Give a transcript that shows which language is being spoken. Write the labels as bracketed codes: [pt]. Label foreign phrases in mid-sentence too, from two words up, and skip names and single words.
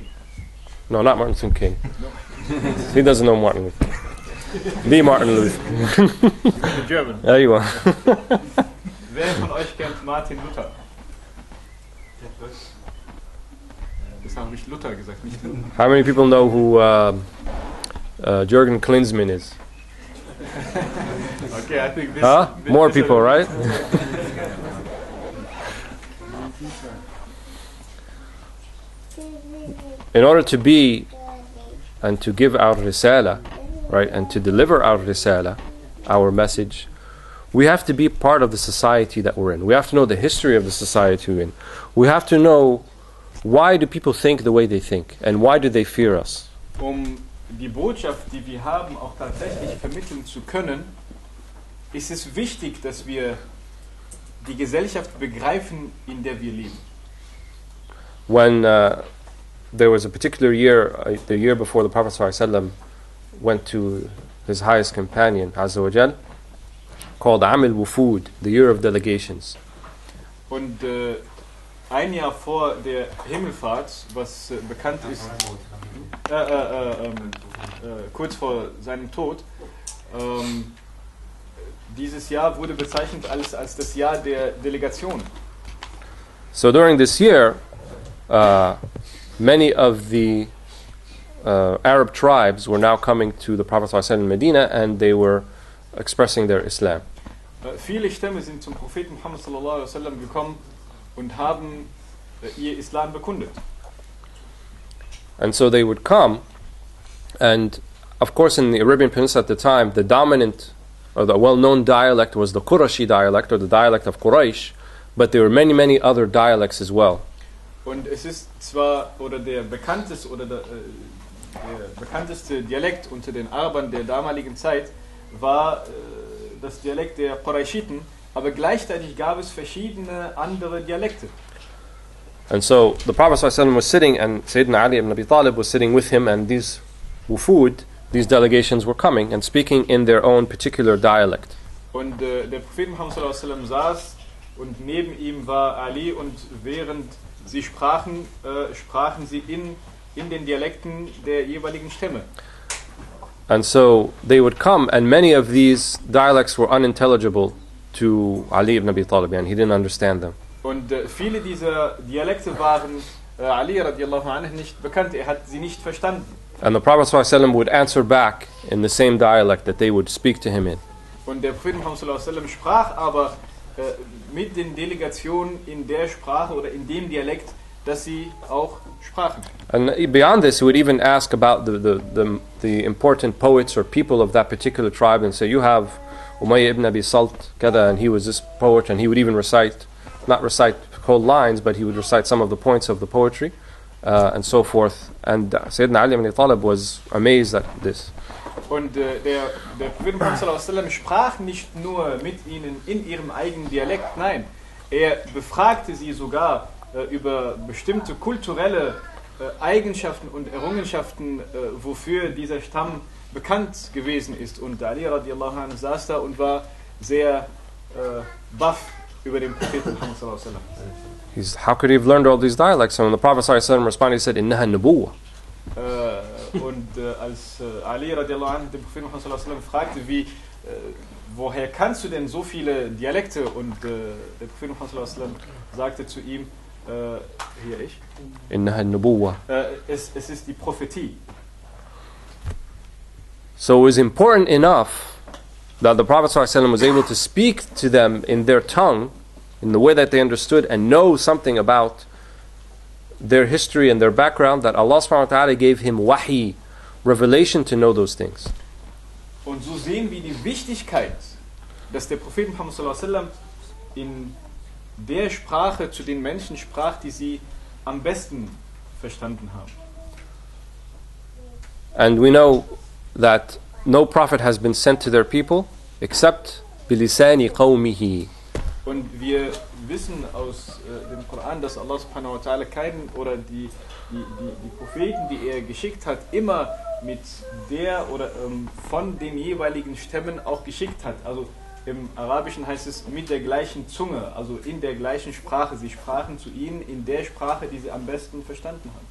[en] No, not Martin Luther King. He doesn't know Martin Luther. The Martin Luther. The German. There you are. [de] Wer von euch kennt Martin Luther? Das habe ich Luther gesagt, nicht Luther. [en] How many people know who Jürgen Klinsmann is? Okay, I think this. Huh? More people, right? In order to be and to give our risala, right, and to deliver our risala, our message, we have to be part of the society that we're in. We have to know the history of the society we're in. We have to know, why do people think the way they think, and why do they fear us? [de] die Botschaft, die wir haben, auch tatsächlich vermitteln zu können, ist es wichtig, dass wir die Gesellschaft begreifen, in der wir leben. [en] When there was a particular year, the year before the Prophet ﷺ went to his highest companion, [ar] عز وجل, [en] called [ar] عام الوفود, [en] the year of delegations. [de] Und ein Jahr vor der Himmelfahrt, was bekannt ist, kurz vor seinem Tod, dieses Jahr wurde bezeichnet als das Jahr der Delegation. [en] So during this year, many of the Arab tribes were now coming to the Prophet ﷺ in Medina, and they were expressing their Islam. [de] Viele Stämme sind zum Propheten Muhammad [ar] صلى الله عليه وسلم [de] gekommen und haben ihr Islam bekundet. [en] And so they would come, and of course in the Arabian Peninsula at the time, the dominant or the well-known dialect was the Qurashi dialect, or the dialect of Quraysh, but there were many, many other dialects as well. [de] Und es ist zwar, oder der bekannteste Dialekt unter den Arabern der damaligen Zeit war das Dialekt der Qurayshiten, aber gleichzeitig gab es verschiedene andere Dialekte. [en] And so the Prophet ﷺ was sitting, and Sayyidina Ali ibn Abi Talib was sitting with him, and these wufud, these delegations were coming and speaking in their own particular dialect. [de] Und der Prophet Muhammad [ar] صلى الله عليه وسلم [de] saß und neben ihm war Ali, und während sie sprachen, sprachen sie in den Dialekten der jeweiligen Stämme. [en] And so they would come, and many of these dialects were unintelligible to Ali ibn Abi Talib, and he didn't understand them. [de] Und viele dieser Dialekte waren Ali [ar] رضي الله عنه [de] nicht bekannt, er hat sie nicht verstanden. [en] And the Prophet ﷺ would answer back in the same dialect that they would speak to him in. [de] Und der Prophet Muhammad [ar] صلى الله عليه وسلم [de] sprach aber mit den Delegationen in der Sprache oder in dem Dialekt, dass sie auch sprachen. [en] And beyond this, he would even ask about the important poets or people of that particular tribe, and say, you have Umayyah ibn Abi Salt, kada, and he was this poet, and he would even not recite whole lines, but he would recite some of the points of the poetry, and so forth. And Sayyidina Ali ibn Abi Talib was amazed at this. [de] Und der Prophet Muhammad [ar] صلى الله عليه وسلم [de] sprach nicht nur mit ihnen in ihrem eigenen Dialekt, nein, er befragte sie sogar über bestimmte kulturelle Eigenschaften und Errungenschaften, wofür dieser Stamm bekannt gewesen ist. Und Ali [ar] رضي الله عنه [de] saß da und war sehr baff über den Propheten Muhammad [ar] صلى الله عليه وسلم. [en] How could he have learned all these dialects? And when the Prophet ﷺ responded, he said, [ar] "إنها نبوة." [de] Und als Ali [ar] رضي الله عنه [de] den Propheten Muhammad [ar] صلى الله عليه وسلم [de] fragte, woher kannst du denn so viele Dialekte? Und der Prophet Muhammad [ar] صلى الله عليه وسلم [de] sagte zu ihm, hier ich, [ar] إنها نبوة. [de] Es ist die Prophetie. [en] So it was important enough that the Prophet ﷺ was able to speak to them in their tongue, in the way that they understood, and know something about their history and their background, that Allah [ar] سبحانه وتعالى [en] gave him wahi, revelation, to know those things. [de] Und so sehen wir die Wichtigkeit, dass der Prophet Muhammad [ar] صلى الله عليه وسلم [de] in der Sprache zu den Menschen sprach, die sie am besten verstanden haben. [en] And we know that no prophet has been sent to their people except [ar] بلسان قومه. [de] Und wir wissen aus dem Koran, dass Allah [ar] سبحانه وتعالى [de] keinen oder die Propheten, die er geschickt hat, immer mit der oder von den jeweiligen Stämmen auch geschickt hat. Also im Arabischen heißt es mit der gleichen Zunge, also in der gleichen Sprache. Sie sprachen zu ihnen in der Sprache, die sie am besten verstanden haben.